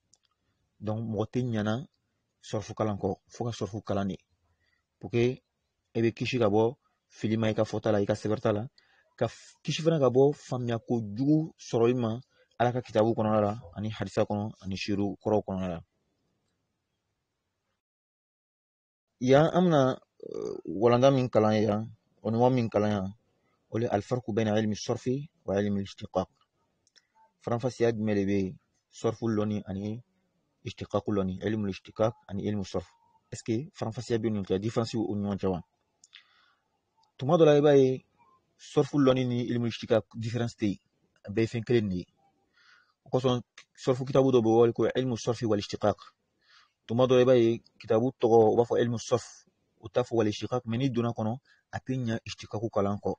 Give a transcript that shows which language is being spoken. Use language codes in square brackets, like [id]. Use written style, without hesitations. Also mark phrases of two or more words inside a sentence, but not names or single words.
[bm] Donc mɔgɔ tɛ ɲana sɔrɔfu kalan kɔ fo ka sɔrɔfu kalan de, [fr] pour que [bm] e bɛ kisi ka bɔ fili ma i ka fɔta la i ka sɛbɛnta la, ka kisi fana ka bɔ faamuya ko jugu sɔrɔli ma ala ka kitabu kɔnɔna la ani hadisa kɔnɔ ani shiriw kɔrɔw kɔnɔna la. Yan an bɛna walanda min kalan yan o ni min kalan yan o le [ar] الفرق بين علم الصرف وعلم الاشتقاق. [bm] faranfasiya jumɛn de bɛ sɔrfu lɔnni ani ishtiqaq lɔnni, [ar] علم الاشتقاق ani علم الصرف. [fr] Est-ce que [bm] faranfasiya bɛ nin kɛ différence o ni ɲɔgɔn cɛ wa? Tuma dɔ la i b'a ye sɔrfu lɔnni ni [ar] علم الاشتقاق [bm] différence tɛ yen, a bɛɛ ye fɛn kelen de ye. O kosɔn sɔrfu kitabu dɔ bɛ wele ko [ar] علم الصرف والاشتقاق. [bm] Tuma dɔ la i b'a ye kitabu tɔgɔ u b'a fɔ [ar] علم الصرف, [bm] u t'a fɔ [ar] والاشتقاق, [bm] mais n'i donna kɔnɔ a tɛ ɲɛ ishtiqaq kalan kɔ.